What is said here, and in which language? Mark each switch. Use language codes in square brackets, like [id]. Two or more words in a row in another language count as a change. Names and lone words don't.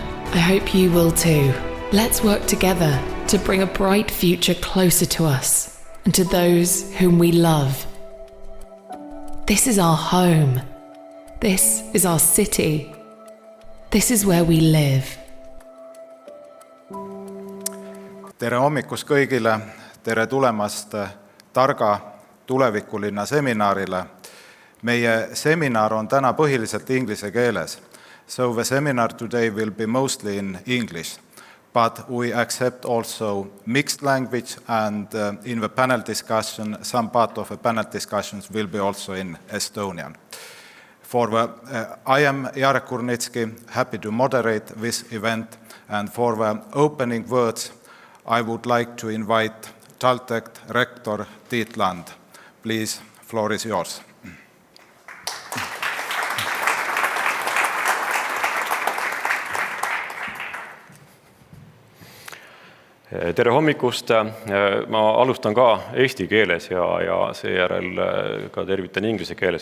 [en] I hope you will too. Let's work together to bring a bright future closer to us and to those whom we love. This is our home. This is our city. This is where we live. [et] Tere hommikust kõigile. Tere tulemast Targa tulevikulinna seminarile. Meie seminar on täna põhiliselt inglise keeles. [en] So the seminar today will be mostly in English. But we accept also mixed language, and in the panel discussion, some part of the panel discussions will be also in Estonian. I am Jarek Kurnitski, happy to moderate this event, and for the opening words, I would like to invite TalTech Rector Tiit Land. Please, floor is yours. [et] Tere hommikust! Ma alustan ka eesti keeles ja seejärel ka tervitan inglise keeles.